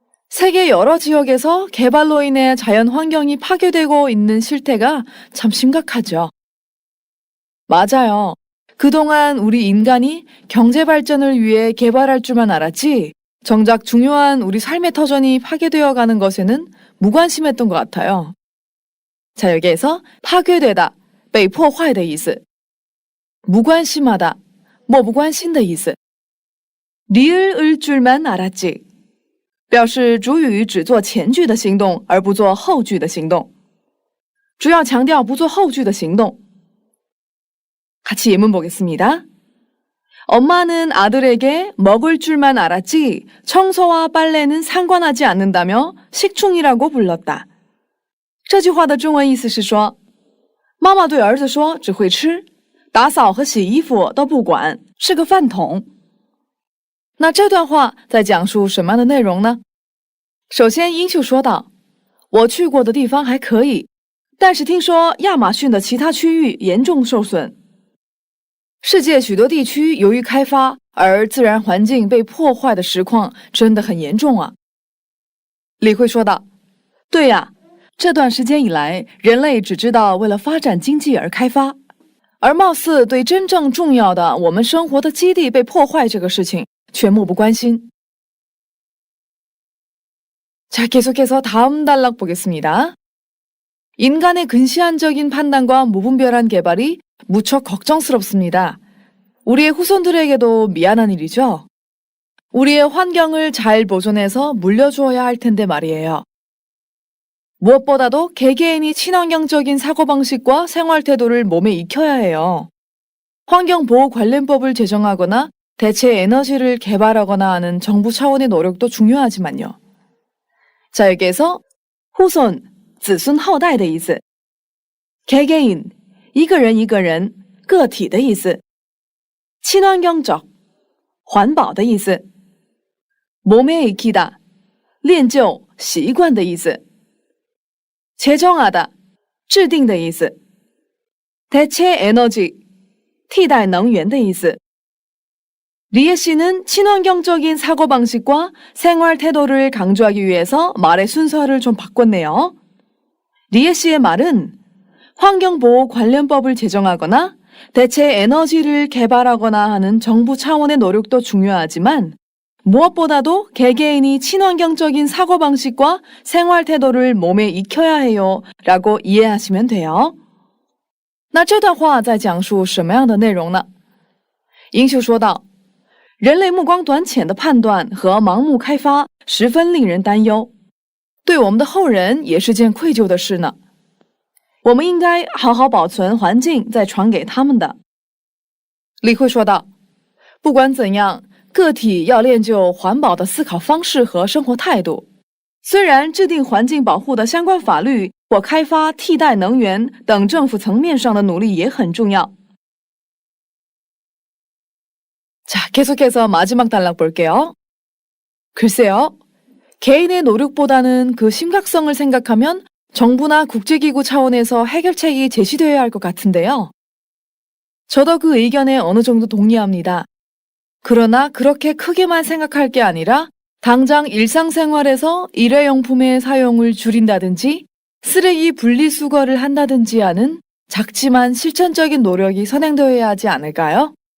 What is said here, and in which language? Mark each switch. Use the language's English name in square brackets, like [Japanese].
[Korean] 세계 여러 지역에서 개발로 인해 자연 환경이 파괴되고 있는 실태가 참 심각하죠. 맞아요. 그동안 우리 인간이 경제 발전을 위해 개발할 줄만 알았지, 정작 중요한 우리 삶의 터전이 파괴되어 가는 것에는 무관심했던 것 같아요. 자, 여기에서 파괴되다, [Chinese] 被破坏的意思. 무관심하다, 漠不关心的意思. [Korean] 리을 을 줄만 알았지, [Chinese] 表示主语只做前句的行动而不做后句的行动，主要强调不做后句的行动。 [Korean] 같이 예문 보겠습니다. 엄마는 아들에게 먹을 줄만 알았지 청소와 빨래는 상관하지 않는다며 식충이라고 불렀다. [Chinese] 这句话的中文意思是说，妈妈对儿子说只会吃，打扫和洗衣服都不管，是个饭桶。那这段话在讲述什么样的内容呢？首先，英秀说道：“我去过的地方还可以，但是听说亚马逊的其他区域严重受损。世界许多地区由于开发而自然环境被破坏的实况真的很严重啊。” 李慧说道：“对呀，这段时间以来，人类只知道为了发展经济而开发，而貌似对真正重要的我们生活的基地被破坏这个事情却漠不关心。” [Korean] 자, 계속해서 다음 단락 보겠습니다. 인간의 근시안적인 판단과 무분별한 개발이 무척 걱정스럽습니다. 우리의 후손들에게도 미안한 일이죠. 우리의 환경을 잘 보존해서 물려주어야 할 텐데 말이에요. 무엇보다도 개개인이 친환경적인 사고방식과 생활태도를 몸에 익혀야 해요. 환경보호관련법을 제정하거나 대체 에너지를 개발하거나 하는 정부 차원의 노력도 중요하지만요. 자, 여기에서 후손, [Chinese] 子孙后代的意思. 개개인, 一个人一个人, 个体的意思. 친환경적, 环保的意思. 몸에 익히다, 练就, 习惯的意思. 제정하다, 制定的意思. 대체 에너지, 替代能源的意思. [Korean] 리에 씨는 친환경적인 사고방식과 생활 태도를 강조하기 위해서 말의 순서를 좀 바꿨네요. 리에 씨의 말은 환경보호관련법을 제정하거나 대체 에너지를 개발하거나 하는 정부 차원의 노력도 중요하지만 무엇보다도 개개인이 친환경적인 사고방식과 생활 태도를 몸에 익혀야 해요 라고 이해하시면 돼요. [Chinese] 那这段话在讲述什么样的内容呢？英秀说道，人类目光短浅的判断和盲目开发十分令人担忧，对我们的后人也是件愧疚的事呢。我们应该好好保存环境，再传给他们的。李慧说道：“不管怎样，个体要练就环保的思考方式和生活态度。虽然制定环境保护的相关法律或开发替代能源等政府层面上的努力也很重要。” [Korean] 자, 계속해서 마지막 단락 볼게요. 글쎄요, 개인의 노력보다는 그 심각성을 생각하면 정부나 국제기구 차원에서 해결책이 제시되어야 할 것 같은데요. 저도 그 의견에 어느 정도 동의합니다. 그러나 그렇게 크게만 생각할 게 아니라 당장 일상생활에서 일회용품의 사용을 줄인다든지 쓰레기 분리수거를 한다든지 하는 작지만 실천적인 노력이 선행되어야 하지 않을까요?